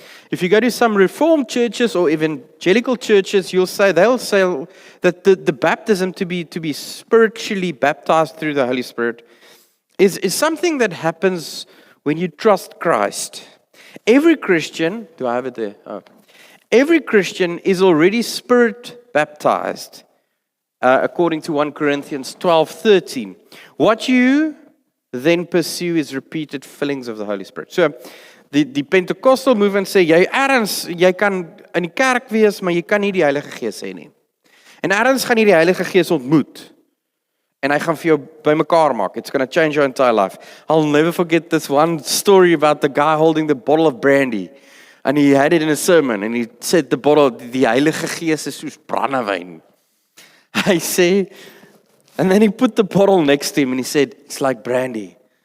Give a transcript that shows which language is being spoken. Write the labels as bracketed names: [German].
[English] If you go to some Reformed churches or evangelical churches, they'll say that the baptism to be spiritually baptized through the Holy Spirit is something that happens when you trust Christ. Every Christian, do I have it there? Oh. Every Christian is already spirit baptized, according to 1 Corinthians 12:13. What you then pursue is repeated fillings of the Holy Spirit. [Afrikaans] So, die Pentecostal movement sê, jy kan in die kerk wees, maar jy kan nie die Heilige Gees hê nie. En ergens gaan jy die Heilige Gees ontmoet, en hy gaan vir jou bymekaar maak. [English] It's going to change your entire life. I'll never forget this one story about the guy holding the bottle of brandy, and he had it in a sermon, and he said the bottle, [Afrikaans] die Heilige Gees is soos brandewyn. Hy sê, [English] and then he put the bottle next to him and he said, it's like brandy.